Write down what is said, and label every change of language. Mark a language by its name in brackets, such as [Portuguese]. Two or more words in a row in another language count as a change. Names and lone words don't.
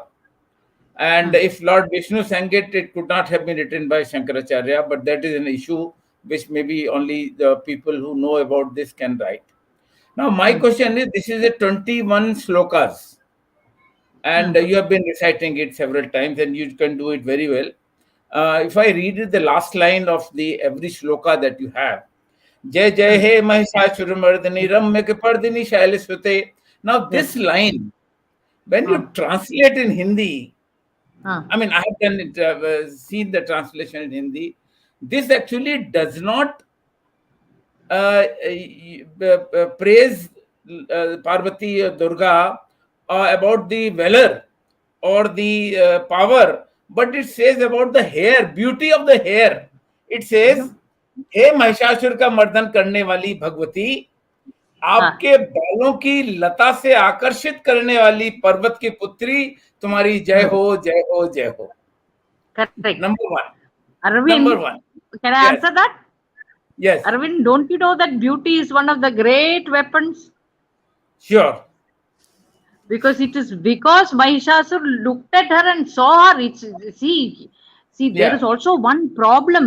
[English] And if Lord Vishnu sang it, it could not have been written by Shankaracharya, but that is an issue which maybe only the people who know about this can write. Now, my question is, this is a 21 slokas, and you have been reciting it several times, and you can do it very well. If I read the last line of the every sloka that you have, [Sanskrit] जय जय हे महिषासुर-मर्दिनि रम्य के पर्दिनि शैलस्वते. [English] Now, this line, when you translate in Hindi, I mean, I have done it, seen the translation in Hindi. This actually does not praise Parvati or Durga about the valor or the power, but it says about the hair, beauty of the hair. It says, [Hindi] हे महिषासुर का मर्दन करने वाली भगवती, आपके बालों की लता से आकर्षित करने वाली पर्वत की पुत्री, तुम्हारी जय हो, जय हो, जय हो. [English] Correct. Number one. Arvind, Number one. can I answer that? Yes. Arvind, don't you know that beauty is one of the great weapons? Sure. Because Mahishasur looked at her and saw her. See, there is also one problem.